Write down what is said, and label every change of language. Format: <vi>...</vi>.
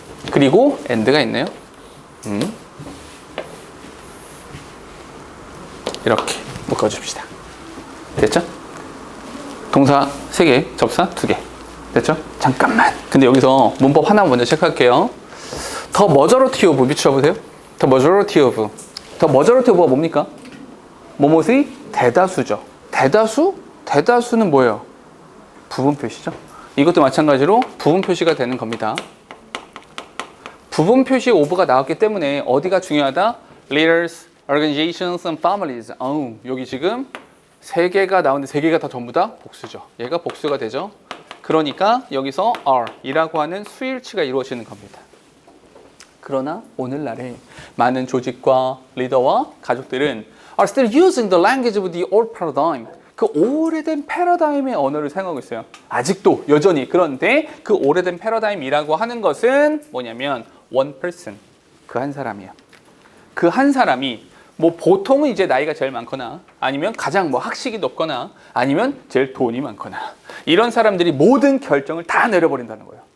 <ko>그리고 and가 있네요. 이렇게 묶어줍시다. 됐죠? 동사 3개, 접사 2개. 됐죠? 잠깐만. 근데 여기서 문법 하나 먼저 체크할게요.</ko> <en>The majority of</en> <ko>비추어보세요. The majority of가 뭡니까? 뭐뭐의 대다수죠. 대다수는 뭐예요? 부분 표시죠. 이것도 마찬가지로 부분 표시가 되는 겁니다. 부분 표시 of가 나왔기 때문에 어디가 중요하다?</ko> <en>Leaders, organizations and families.</en> <ko>여기 지금 3개가 나오는데 3개가 다 전부 다 복수죠. 얘가 복수가 되죠. 그러니까 여기서 R이라고 하는 수일치가 이루어지는 겁니다. 그러나 오늘날의 많은 조직과 리더와 가족들은</ko> <en>are still using the language of the old paradigm.</en> <ko>그 오래된 패러다임의 언어를 사용하고 있어요. 아직도 여전히. 그런데 그 오래된 패러다임이라고 하는 것은 뭐냐면</ko> <en>one person,</en> <ko>그 한 사람이에요. 그 한 사람이 뭐 보통은 이제 나이가 제일 많거나 아니면 가장 뭐 학식이 높거나 아니면 제일 돈이 많거나 이런 사람들이 모든 결정을 다 내려버린다는 거예요.</ko>